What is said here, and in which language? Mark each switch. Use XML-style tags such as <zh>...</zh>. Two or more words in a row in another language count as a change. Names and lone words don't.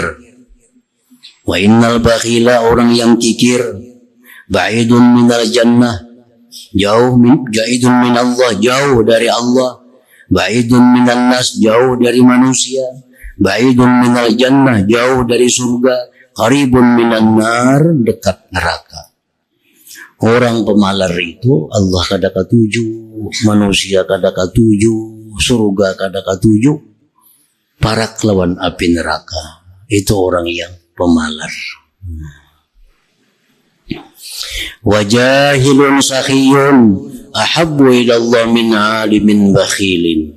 <ar>وإن البخيل,</ar> <id>orang yang kikir,</id> <ar>بعيد من الجنة، بعيد من الله,</ar> <id>jauh dari Allah.</id> <ar>بعيد من الناس,</ar> <id>jauh dari manusia.</id> <ar>بعيد من الجنة,</ar> <id>jauh dari surga.</id> <ar>قريب من النار,</ar> <id>dekat neraka.</id> <bjn>Orang pemalar itu Allah kada katuju, manusia kada katuju, surga kada katuju, parak lawan api neraka.</bjn> <id>Itu orang yang pemalar.</id> <ar>وجاهل سخي أحب إلى الله من عالم بخيل.</ar>